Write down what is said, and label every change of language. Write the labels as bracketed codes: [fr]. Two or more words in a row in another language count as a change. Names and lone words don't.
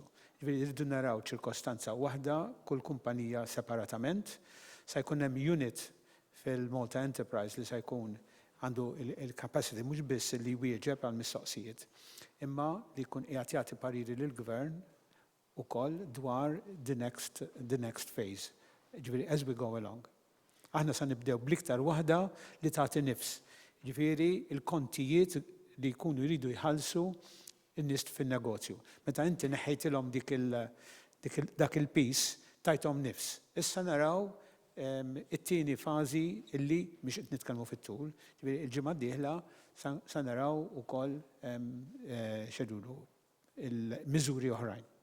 [mt] Ġifieri rridu naraw ċirkostanza waħda kull kumpanija separatament, se jkun hemm unit fil-Malta Enterprise li se jkun għandu il-capacity mhux biss li jwieġeb għal mistoqsijiet, imma li jkun qiegħed jagħti pariri lill-gvern ukoll dwar [en] the next phase [mt] Ġifieri, [en] as we go along. [mt] Aħna sa nibdew bliktar waħda li tagħti nifs. Ġifieri, il-kontijiet li jkunu jridu jħallsu n-nies fin-negozju. Meta inti neħħejtilhom dak il-pis tajthom nifs. Issa naraw it-tieni fażi illi mhix qed nitkellmu fit-tul, ġifieri il-ġimgħa d-dieħla sa naraw ukoll xedulu il-miżuri oħrajn.